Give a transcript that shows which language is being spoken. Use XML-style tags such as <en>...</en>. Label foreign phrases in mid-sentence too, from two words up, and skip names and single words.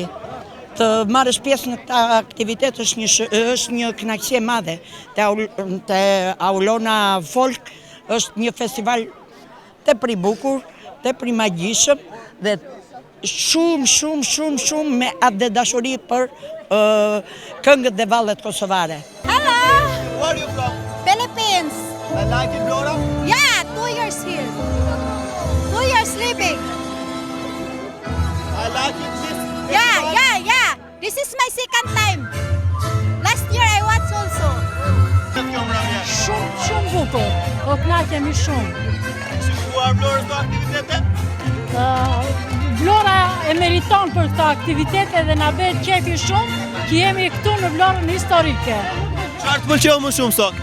<sq>Të marrësh pjesë në këtë aktivitet është një kënaqësi e madhe. Te Aulona Folk është një festival tepër i bukur, tepër i magjishëm dhe shumë me atë dhe dashuri për këngët dhe vallet kosovare.</sq> <en>Hello! Where are you from? Philippines. I like it, Vlora? Yeah, 2 years here. 2 years living. I like it. Yeah. This is my second time. Last year I watched also.</en> <sq>Shumë bukur. O kënaqemi shumë. Shikuar Vlorës këto aktivitete? Vlora e meriton për këto aktivitete dhe na bëhet qefi shumë që jemi këtu në Vlorën historike. Çfarë të pëlqeu më shumë sot?</sq>